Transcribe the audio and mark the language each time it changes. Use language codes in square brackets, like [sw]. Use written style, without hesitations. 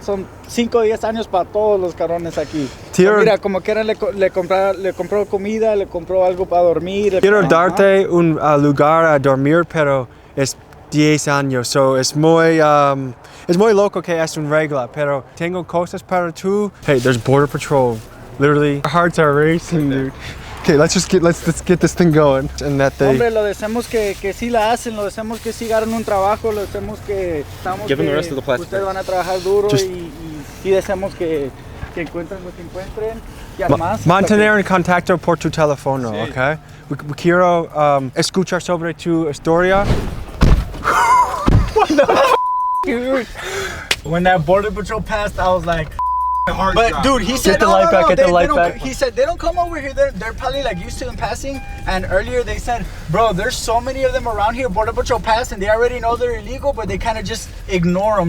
[es] Son 5 o 10 años para todos los cabrones aquí. Mira, como quiera le compró comida, le compró algo para dormir. Quiero darte un lugar a dormir, pero es 10 años. So es muy loco que es una regla, pero tengo cosas para tú. [en] Hey, there's border patrol. Literally, our hearts are racing, dude. Okay, let's get this thing going. And that they... [es] Hombre, lo deseamos que sí la hacen, lo deseamos que sí ganen un trabajo, lo deseamos que ustedes van a trabajar duro y sí deseamos que encuentren lo que encuentren. Mantener en contacto por tu teléfono, sí. Okay? Quiero escuchar sobre tu historia. [en] What the f***, dude? When that border patrol passed, I was like, but dude, he said he said they don't come over here. They're probably like used to them passing. And earlier they said, bro, there's so many of them around here. Border patrol pass and they already know they're illegal, but they kind of just ignore them.